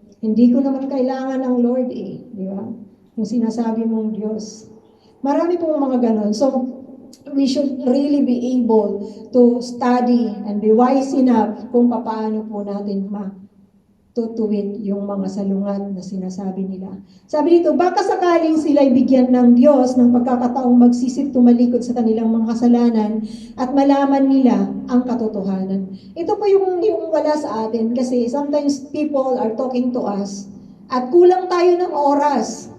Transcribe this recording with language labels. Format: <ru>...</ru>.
<tl>Hindi ko naman kailangan ng Lord di ba? Yung sinasabi mong Diyos. Marami pong mga ganon.</tl> <en>So, we should really be able to study and be wise enough</en> <tl>kung paano po natin tutuwid yung mga salungat na sinasabi nila. Sabi dito, baka sakaling sila'y bigyan ng Diyos ng pagkakataong magsisip tumalikod sa kanilang mga kasalanan at malaman nila ang katotohanan. Ito po yung wala sa atin kasi</tl> <en>sometimes people are talking to us</en> <tl>at kulang tayo ng oras.</tl>